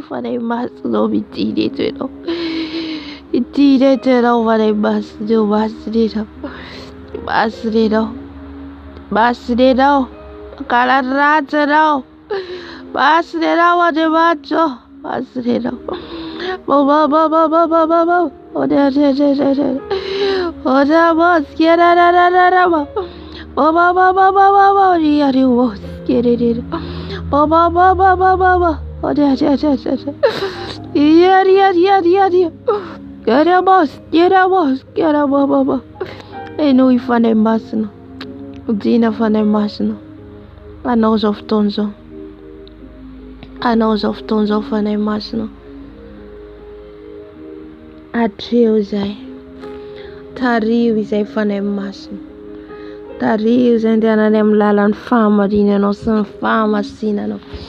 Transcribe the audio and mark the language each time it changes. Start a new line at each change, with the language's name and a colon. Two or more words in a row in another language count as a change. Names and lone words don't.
Malagasy: Fanahy masina ao mity reto ianao. Mity reto ianao, fanahy masina eo, masina ianao. Masina ianao. Masina ianao. Mankalaratsa ianao. Basy renao, Andriamanitra, oh. Basy renao. Ba, ba, ba, ba, ba, ba, ba, ba. Oh, re, re, re, re, re. Oh, re, ba, ske, re, re, re, re, re, ba. Ba, ba, ba, ba, ba, ba, ba. Re, re, re, oh, ske, re, re, re. Ba, ba, ba, ba, ba, ba, ba. Oh, re, re, re, re, re. Ye, re, re, re, re. Ke, re, ba, ske, re, ba, ske, re, ba, ba, ba. Eno ifanahy masina. Dina fanahy masina. Anao zao fotoana zao. Anao zao fotoana zao, Fanahy Masina. Hatreo izay. Tario izay, Fanahy Masina. Tario izay andehanany amin'ny lalan'ny fahamarinanao sy ny fahamasinanao.